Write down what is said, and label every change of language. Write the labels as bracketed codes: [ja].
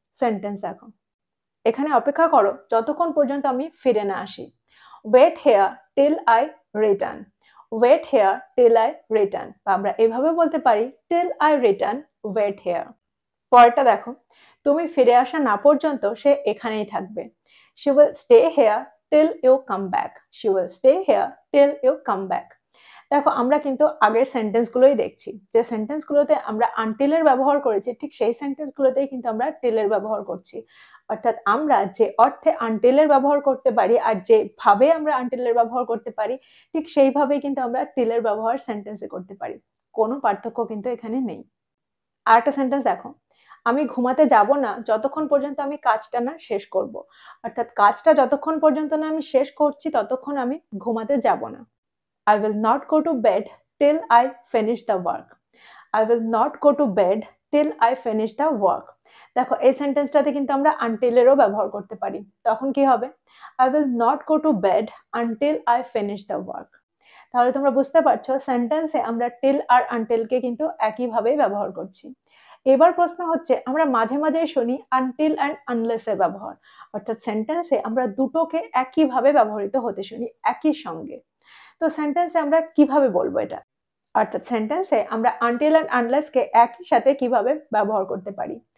[bn] Sentence দেখো, এখানে অপেক্ষা করো যতক্ষণ পর্যন্ত আমি ফিরে না আসি। [en] Wait here till I return. Wait here till I return, [bn] বা আমরা এভাবে বলতে পারি [en] Till I return wait here. [bn] পরেরটা দেখো, তুমি ফিরে আসা না পর্যন্ত সে এখানেই থাকবে। [en] She will stay here till you come back. She will stay here till you come back. [bn] দেখো আমরা কিন্তু আগের সেন্টেন্সগুলোই দেখছি, যে সেন্টেন্সগুলোতে আমরা আনটিলের ব্যবহার করেছি ঠিক সেই সেন্টেন্সগুলোতেই কিন্তু আমরা টিলের ব্যবহার করছি। অর্থাৎ আমরা যে অর্থে আনটিলের ব্যবহার করতে পারি আর যেভাবে আমরা আনটিলের ব্যবহার করতে পারি ঠিক সেইভাবেই কিন্তু আমরা টিলের ব্যবহার সেন্টেন্সে করতে পারি, কোনো পার্থক্য কিন্তু এখানে নেই। আর একটা সেন্টেন্স দেখো, আমি ঘুমাতে যাব না যতক্ষণ পর্যন্ত আমি কাজটা না শেষ করব। অর্থাৎ কাজটা যতক্ষণ পর্যন্ত না আমি শেষ করছি ততক্ষণ আমি ঘুমাতে যাব না। [en] I will not go to bed till I finish the work. I will not go to bed till I finish the work. [bn] দেখো এই সেন্টেন্সটাতে কিন্তু আমরা আনটিলেরও ব্যবহার করতে পারি, তখন কি হবে? [en] I will not go to bed until I finish the work. [bn] তাহলে তোমরা বুঝতে পারছো সেন্টেন্সে আমরা টিল আর আনটিলকে কিন্তু একইভাবেই ব্যবহার করছি। এবার প্রশ্ন হচ্ছে আমরা মাঝে মাঝে শুনি আনটিল অ্যান্ড আনলেস এর ব্যবহার, অর্থাৎ সেন্টেন্সে আমরা দুটোকে একইভাবে ব্যবহৃত হতে শুনি একই সঙ্গে। তো সেন্টেন্সে আমরা কিভাবে বলবো এটা, অর্থাৎ সেন্টেন্সে আমরা আনটিল অ্যান্ড আনলেসকে একই সাথে কিভাবে ব্যবহার করতে পারি।